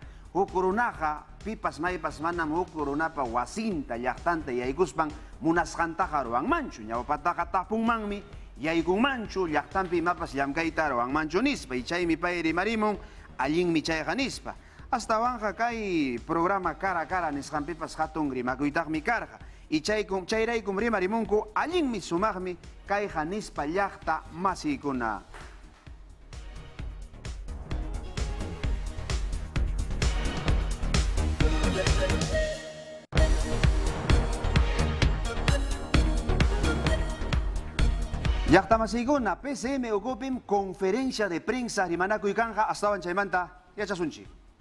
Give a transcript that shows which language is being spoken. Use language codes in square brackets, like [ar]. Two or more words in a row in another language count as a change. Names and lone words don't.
[qu] Huk runaqa pipas maypas manam huk runapa wasinta llaqtanta yaykuspan munasqantaqa ruwanmanchu. Ñawpataqa tapunmanmi yaykunmanchu llaqtanpi imapas llamkayta ruwanmanchu nispa. Y chaymi pay rimarimun allinmi chayqa nispa. Hasta wanja kay programa [es] cara a cara [qu] nisqanpipas hatun rimakuytaqmi karqa. Y chayraykum rimarimunku allinmi sumaqmi kayqa nispa llaqta masiykuna. Llaqta masiykuna PCM ukupim [es] conferencia de prensa [qu] rimanakuykanqa astawan chaymanta yachasunchi.